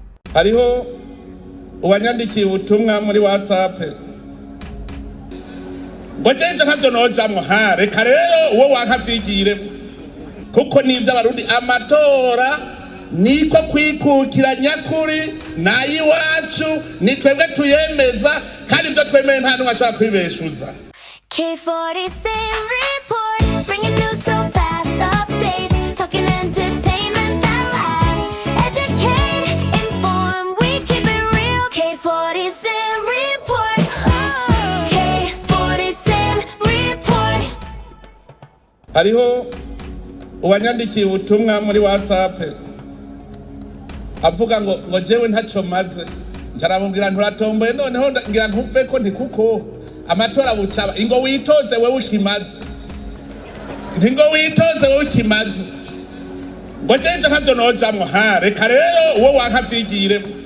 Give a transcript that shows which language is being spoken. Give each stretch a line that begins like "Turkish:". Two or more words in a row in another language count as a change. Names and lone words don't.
Rundi: hariho uwanyandikiye ubutumwa muri WhatsApp ngo jenze ntavyo nojamwo reka rero uwo wankavyigire kuko nivyo abarundi amatora niko kwikukira nyakuri nayiwacu ni twebwe tuyemeza kandi ivyo twemeye nta numwe ashobora kubibeshuza.
English: K47 REPORT, bringing news so fast, updates, talking entertainment that lasts, educate, inform, we keep it real. K47 REPORT, K47 REPORT.
Rundi: Hariho uwanyandikiye ubutumwa muri WhatsApp avuga ngo jewe ntacyo maze ncaramubwira nturatomboye noneho ngira ntupfe ko ndi kuko amatora bucaba ingo witoze wewe ukimaze ntingo witoze wewe ukimaze ngo jenze ntavyo nojamwo reka rero uwo wankavyigire